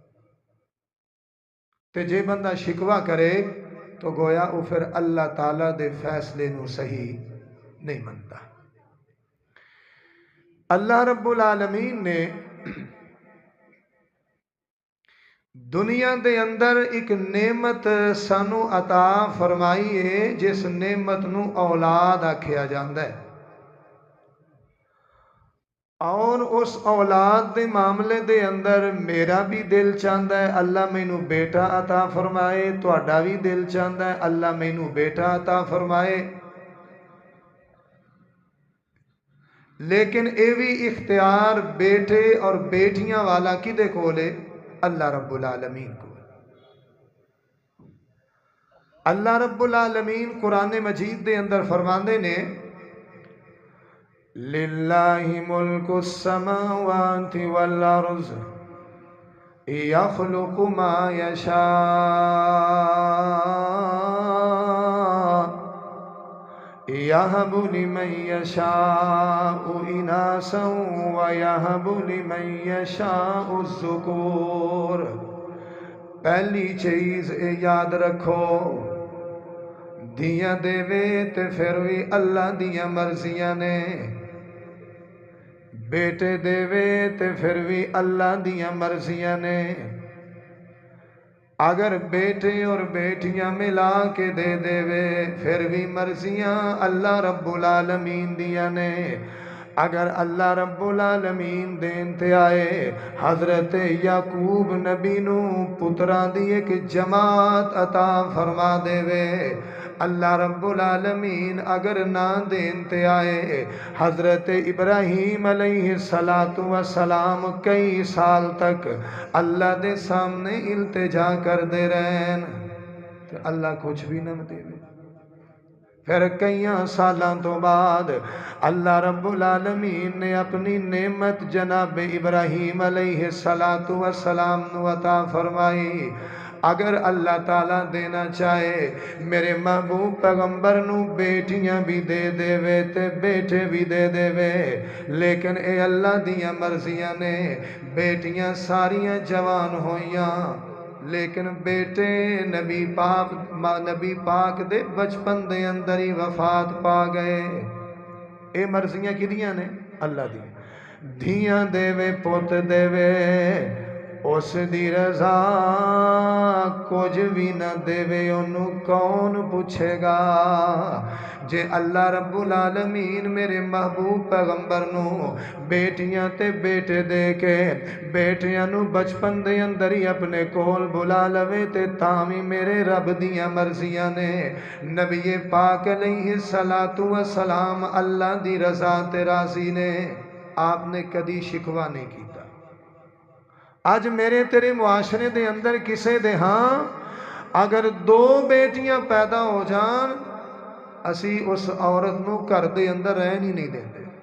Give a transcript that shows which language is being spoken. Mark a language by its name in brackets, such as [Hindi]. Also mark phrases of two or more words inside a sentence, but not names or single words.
[Punjabi] تے جے بندہ شکوہ کرے تو گویا وہ پھر اللہ تعالیٰ دے فیصلے نو صحیح نہیں منتا۔ اللہ رب العالمین نے دنیا دے اندر ایک نعمت سانو عطا فرمائی ہے جس نعمت نو اولاد آکھیا جاندا ہے، اور اس اولاد دے معاملے دے اندر میرا بھی دل چاہتا ہے اللہ مینوں بیٹا عطا فرمائے، تہاڈا بھی دل چاہتا ہے اللہ مینوں بیٹا عطا فرمائے، لیکن اے بھی اختیار بیٹے اور بیٹیاں والا کدے کولے؟ اللہ رب العالمین کو۔ اللہ رب العالمین قرآن مجید دے اندر فرماندے نے [Arabic] للہ ملک السماوات والارض یخلق ما یشاء یہب لمن یشاء اناسا ویہب لمن یشاء الذکور۔ [Punjabi] پہلی چیز یاد رکھو، دیاں دے وے تے پھر بھی اللہ دیاں مرضیاں نے، بیٹے دے وے تے پھر بھی اللہ دیاں مرضیاں نے، اگر بیٹے اور بیٹیاں ملا کے دے دے وے پھر بھی مرضیاں اللہ رب العالمین دیاں نے۔ اگر اللہ رب العالمین دین تے آئے حضرت یعقوب نبی نو پتراں دی ایک جماعت عطا فرما دے وے، اللہ رب العالمین اگر نہ دین تے آئے حضرت ابراہیم علیہ السلام کئی سال تک اللہ دے سامنے التجا کر دے رہن تو اللہ کچھ بھی نہ دے وے۔ پھر کئی سالاں تو بعد اللہ رب العالمین نے اپنی نعمت جناب ابراہیم علیہ السلام نو عطا فرمائی۔ اگر اللہ تعالیٰ دینا چاہے میرے محبوب پیغمبر نو بیٹیاں بھی دے دے وے تے بیٹے بھی دے دے وے، لیکن اے اللہ دیاں مرضیاں نے بیٹیاں ساریاں جوان ہوئیاں لیکن بیٹے نبی پاک دے بچپن دے اندر ہی وفات پا گئے۔ اے مرضیاں کدیاں نے؟ اللہ دی۔ دھیاں دے وے پوت دے وے اس دی رضا کچھ بھی نہ دے وے انہوں کون پوچھے گا؟ جے اللہ رب العالمین میرے محبوب پیغمبر نو بیٹیاں تے بیٹے دے کے بیٹیاں نو بچپن دے اندر ہی اپنے کول بلا لوے تے تامی میرے رب دیاں مرضیاں نے نبی پاک علیہ السلام اللہ دی رضا تے راضی نے، آپ نے کدی شکوہ نہیں کیتا۔ آج میرے تیرے معاشرے دے اندر کسے دے ہاں اگر 2 بیٹیاں پیدا ہو جان اسی اس عورت نو گھر دے اندر رہن ہی نہیں دیندے،